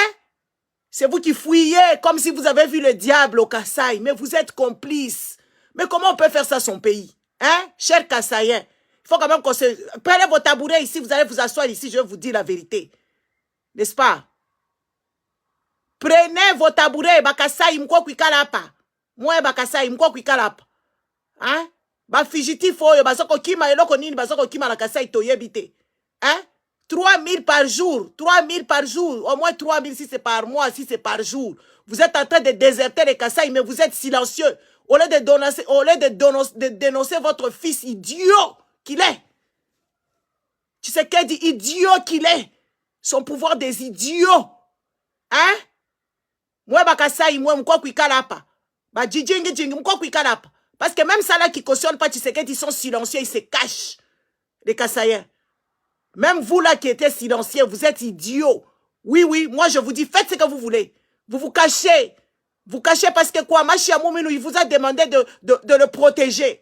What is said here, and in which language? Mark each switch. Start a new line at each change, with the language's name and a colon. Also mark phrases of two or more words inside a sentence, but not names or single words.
French: C'est vous qui fouillez comme si vous avez vu le diable au Kasaï. Mais vous êtes complices. Mais comment on peut faire ça son pays? Hein? Cher Kasaïen. Il faut quand même qu'on se... Prenez vos tabourets ici, vous allez vous asseoir ici, je vais vous dire la vérité. N'est-ce pas? Prenez vos tabourets,
Swahili: Bakasai, mko kuikala hapa. Mwe Bakasai, mko kuikala hapa.
Lingala: Hein? Ba fugitif oyo, bazoko kima, eloko nini, bazoko kima la Kasai toyebite.
French: Hein? 3000 par jour, 3000 par jour, au moins 3000 si c'est par mois, si c'est par jour. Vous êtes en train de déserter les Kasai, mais vous êtes silencieux. Au lieu de dénoncer votre fils idiot qu'il est. Tu sais qu'elle dit idiot qu'il est. Son pouvoir des idiots. Hein? Moi, Bakasai, moi,
Swahili: m'ko kuikala hapa. Ba jingi, m'ko kuikala hapa.
French: Parce que même ça là qui cautionne pas, tu sais qu'ils sont silencieux, ils se cachent. Les Kasaïens. Même vous là qui étiez silencieux, vous êtes idiots. Oui, oui, moi je vous dis, faites ce que vous voulez. Vous vous cachez. Vous cachez parce que quoi? Machia Moumilou, il vous a demandé de le protéger.